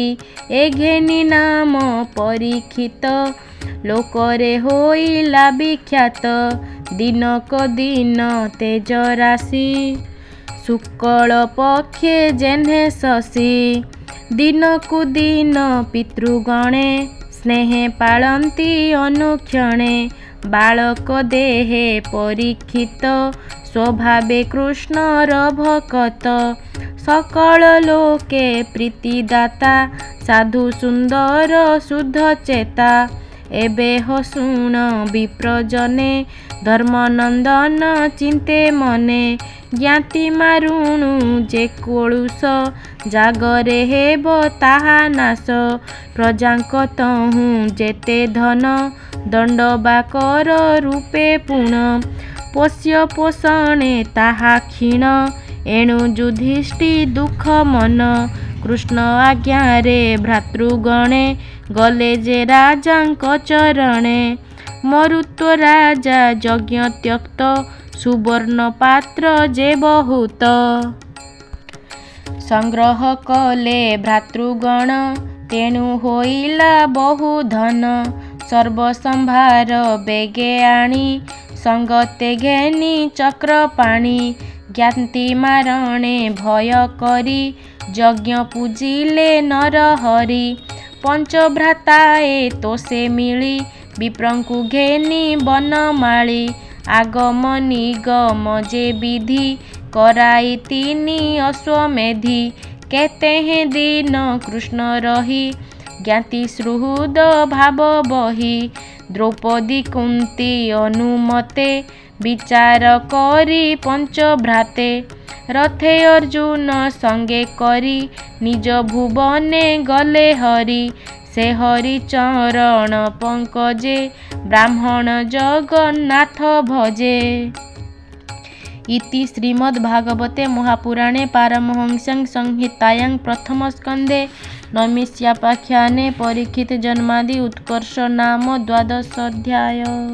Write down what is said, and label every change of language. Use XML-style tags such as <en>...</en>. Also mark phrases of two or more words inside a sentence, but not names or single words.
<or>ଏ ଘେନି ନାମ ପରୀକ୍ଷିତ ଲୋକରେ ହୋଇଲା ବିଖ୍ୟାତ। ଦିନକ ଦିନ ତେଜ ରାଶି ଶୁକ୍ଳ ପକ୍ଷେ ଯେହ୍ନେ ଶଶୀ। ଦିନକୁ ଦିନ ପିତୃଗଣେ ସ୍ନେହେ ପାଳନ୍ତି ଅନୁକ୍ଷଣେ। ବାଳକ ଦେହେ ପରୀକ୍ଷିତ ସ୍ୱଭାବେ କୃଷ୍ଣର ଭକ୍ତ ସକଳ ଲୋକେ ପ୍ରୀତିଦାତା ସାଧୁ ସୁନ୍ଦର ଶୁଦ୍ଧ ଚେତା ଏବେ ହୋ ଶୁଣ ବିପ୍ରଜନେ ଧର୍ମନନ୍ଦନ ଚିନ୍ତେ ମନେ ଜ୍ଞାତି ମାରୁଣୁ ଯେ କୋଳୁଷ ଜାଗରେ ହେବ ତାହା ନାଶ ପ୍ରଜାଙ୍କ ତହୁ ଯେତେ ଧନ ଦଣ୍ଡବା କର ରୂପେ ପୁଣ ପୋଷ୍ୟ ପୋଷଣେ ତାହା କ୍ଷୀଣ ଏଣୁ ଯୁଧିଷ୍ଠି ଦୁଖ ମନ କୃଷ୍ଣ ଆଜ୍ଞାରେ ଭ୍ରାତୃଗଣେ ଗଲେ ଯେ ରାଜାଙ୍କ ଚରଣେ ମରୁତ୍ୱ ରାଜା ଯଜ୍ଞ ତ୍ୟକ୍ତ ସୁବର୍ଣ୍ଣ ପାତ୍ର ଯେ ବହୁତ ସଂଗ୍ରହ କଲେ ଭ୍ରାତୃଗଣ ତେଣୁ ହୋଇଲା ବହୁ ଧନ ସର୍ବସମ୍ଭାର ବେଗେ ଆଣି ସଙ୍ଗତେ ଘେନି ଚକ୍ର ପାଣି ଜ୍ଞାତି ମାରଣେ ଭୟ କରି ଯଜ୍ଞ ପୂଜିଲେ ନର ହରି ପଞ୍ଚଭ୍ରାତାଏ ତୋଷେ ମିଳି ବିପ୍ରଙ୍କୁ ଘେନି ବନମାଳୀ ଆଗମ ନିଗମ ଯେ ବିଧି କରାଇ ତିନି ଅଶ୍ୱମେଧି କେତେ ହେ ଦିନ କୃଷ୍ଣ ରହି ଜ୍ଞାତି ସୁହୃଦ ଭାବ ବହି ଦ୍ରୌପଦୀ କୁନ୍ତୀ ଅନୁମତେ ବିଚାର କରି ପଞ୍ଚଭ୍ରାତେ ରଥେ ଅର୍ଜୁନ ସଙ୍ଗେ କରି ନିଜ ଭୁବନେ ଗଲେ ହରି ସେ ହରି ଚରଣ ପଙ୍କଜେ ବ୍ରାହ୍ମଣ ଜଗନ୍ନାଥ ଭଜେ।</or> <sa>इति श्रीमद्भागवते महापुराणे पारमहंस्यां संहितायां प्रथमस्कन्धे नैमिषारण्यपाख्याने परीक्षित जन्मादि उत्कर्ष नाम 12 अध्याय।</sa>